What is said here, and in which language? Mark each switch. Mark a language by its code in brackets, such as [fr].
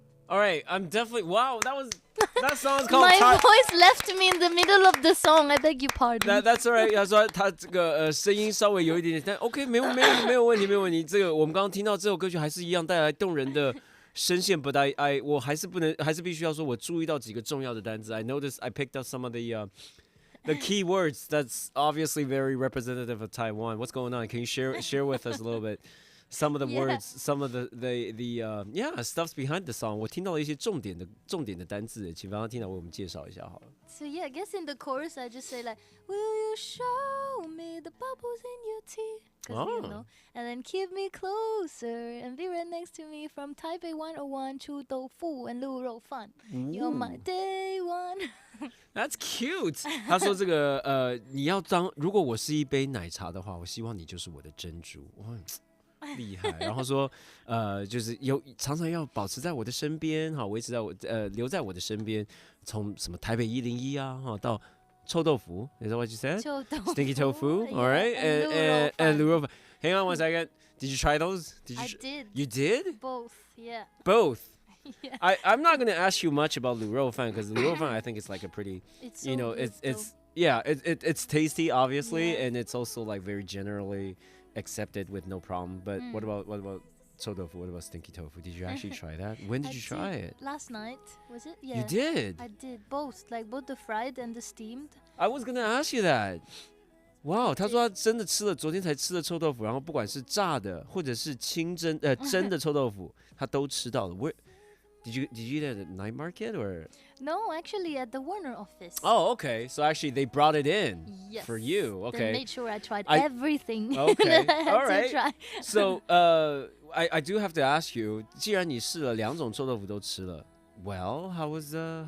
[en] All right, I'm definitely wow. That song's called. My voice left me in the middle of the song. I beg your pardon. That's alright. [zh] 他说他这个声音稍微有一点点，但 OK 没有问题。这个我们刚刚听到这首歌曲还是一样带来动人的声线。 [en] But I [zh] 我还是必须要说，我注意到几个重要的单词。 [en] I noticed I picked up some of the key words that's obviously very representative of Taiwan. What's going on? Can you share with us a little bit? Some of the words, some of the stuffs behind the song. [zh] 我听到了一些重点的单字，请Valentina为我们介绍一下好了。 [en] So yeah, I guess in the chorus I just say like, will you show me the bubbles in your tea? 'Cause you know, and then keep me closer and be right next to me from Taipei 101 to Tofu and Luropan. You're my day one. That's cute. [zh] 他说这个你要如果我是一杯奶茶的话，我希望你就是我的珍珠。哇，厉害。然后说就是常常要保持在我的身边，哈，维持在留在我的身边。从什么台北101啊，哈，到臭豆腐。 [en] Is that what you said? Stinky tofu. All right. And Luropan. Hang on one second. Did you try those? I did. You did? Both. Yeah. Both. Yeah. I'm not gonna ask you much about Luropan because Luropan I think it's like a pretty, It's so it's tasty obviously, and it's also like very generally accepted with no problem. But what about臭豆腐? What about stinky tofu? Did you actually try that? When did you try it? Last night, was it? Yeah. You did? I did both, like both the fried and the steamed. I was gonna ask you that. [zh] Wow, 他说他真的吃了，昨天才吃了臭豆腐，然后不管是炸的或者是蒸的臭豆腐，他都吃到了。 [en] Did you eat it at the night market or? No, actually at the Warner office. Oh, okay. So actually they brought it in for you. They Okay. made sure I tried everything. Okay. that I had All to right. try. So, I do have to ask you. [zh] 既然你试了2种臭豆腐都吃了 ， [en] Well, how was it?